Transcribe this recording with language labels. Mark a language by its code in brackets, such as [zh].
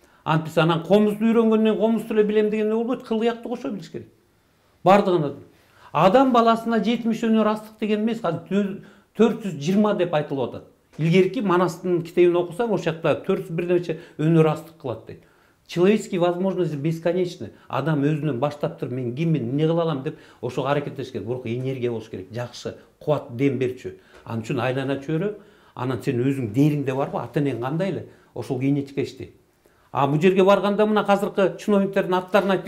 [ky] Антпис анан комузду үйрөнгөндөн комузду эле билем дегенде болбойт, кылыякты кошо билиш керек. Бардыгына адам баласына 70 өнөр астык деген эмес, азыр 420 деп айтылып атат. Илгерки Манастын китебин окусаң, ошол жакта 400 бир нече өнөр астык кылат дейт. [ru] Человеческие возможности бесконечны. [ky] Адам өзүнөн баштап туруп мен киммин, эмне кыла алам деп ошого аракеттеш керек. Бирок энергия болуш керек, жакшы, кубат, дем берчү. Анын үчүн айлана чөйрө, анан сен өзүң дээриңде барбы, ата-энең кандай эле, ошол генетика иштейт. Бул жерге барганда мына азыркы чиновниктердин аттарын айтып.